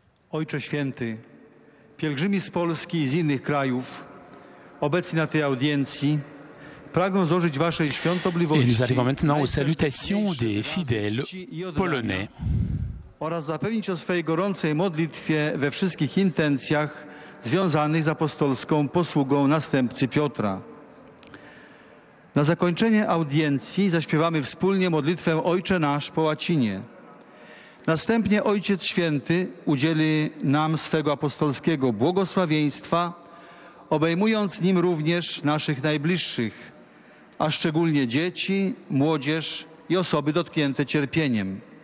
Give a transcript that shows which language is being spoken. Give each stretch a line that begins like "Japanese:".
Polish: Ojcze Święty, pielgrzymi z Polski i z innych krajów obecni na tej audiencji pragną złożyć Waszej świątobliwości
French: Et nous arrivons maintenant aux salutations des fidèles polonais.
Polish: oraz zapewnić o swej gorącej modlitwie we wszystkich intencjach związanych z apostolską posługą następcy Piotra. Na zakończenie audiencji zaśpiewamy wspólnie modlitwę Ojcze Nasz po łacinie. Następnie Ojciec Święty udzieli nam swego apostolskiego błogosławieństwa, obejmując nim również naszych najbliższych, a szczególnie dzieci, młodzież i osoby dotknięte cierpieniem.